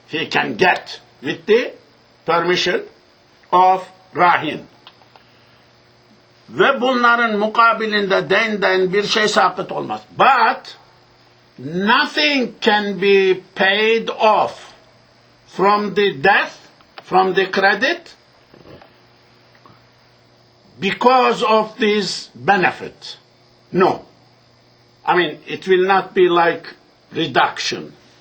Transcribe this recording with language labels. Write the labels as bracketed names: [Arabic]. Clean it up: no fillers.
[English] He can get with the permission of rahin. [Turkish] Ve bunların mukabilinde deyinden bir şey sakıt olmaz. [English] But nothing can be paid off from the death, from the credit, because of this benefit. No. I mean, it will not be like reduction.